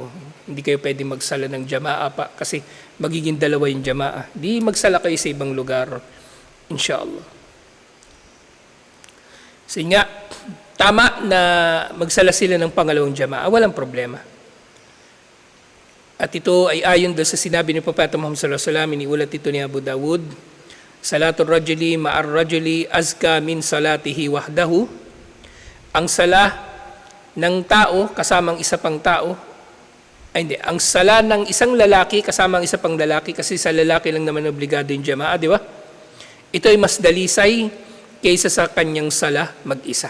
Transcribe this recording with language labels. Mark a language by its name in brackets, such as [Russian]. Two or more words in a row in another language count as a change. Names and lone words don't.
[Filipino] Hindi kayo pwede magsala ng jamaa pa kasi magiging dalawa yung jamaa. Di magsala kayo sa ibang lugar. Inshallah. So nga, tama na magsala sila ng pangalawang jamaa, walang problema. At ito ay ayon doon sa sinabi ni Propeta Muhammad [Arabic] صلى الله عليه وسلم, [Filipino] iniulat ito ni Abu Dawud, [Arabic] صلاة الرجل مع الرجل أزكى من صلاته وحده. [Filipino] Ang sala ng tao kasamang isa pang tao, ang sala ng isang lalaki kasamang isa pang lalaki, kasi sa lalaki lang naman obligado yung jamaa, di ba? Ito ay mas dalisay kaysa sa kanyang sala mag-isa.